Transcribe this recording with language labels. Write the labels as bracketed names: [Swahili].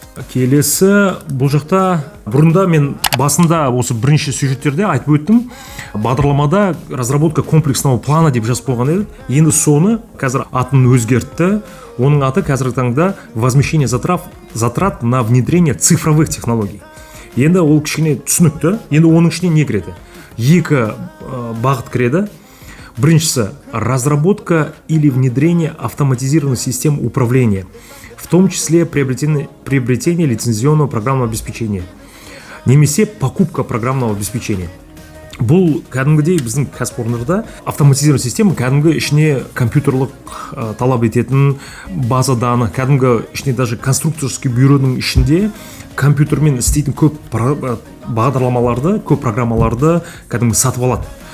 [Kazakh] Келесі бұл жақта бұрында мен басында осы бірінші сюжеттерде айтып өттім. Бағдарламада [Russian] разработка комплексного плана [Kazakh] деп жазып қойған еді. Енді соны қазір атын өзгертті. Оның аты қазіргі таңда [Russian] возмещение затрат на внедрение цифровых технологий. [Kazakh] Енді ол кішкене түсінікті. Енді оның ішіне не кіреді? Екі бағыт кіреді. [Russian] Біріншісі разработка или внедрение автоматизированных систем управления, в том числе приобретение лицензионного программного обеспечения, немесе покупка программного обеспечения. [Kazakh] Бұл кәдімгідей біздің кәсіпорындарда автоматизированный система кәдімгі ішіне компьютерлік талап ететін база данных, кәдімгі ішіне даже конструкторский бюроның ішінде компьютермен істейтін көп бағдарламаларды, көп программаларды кәдімгі сатып алады.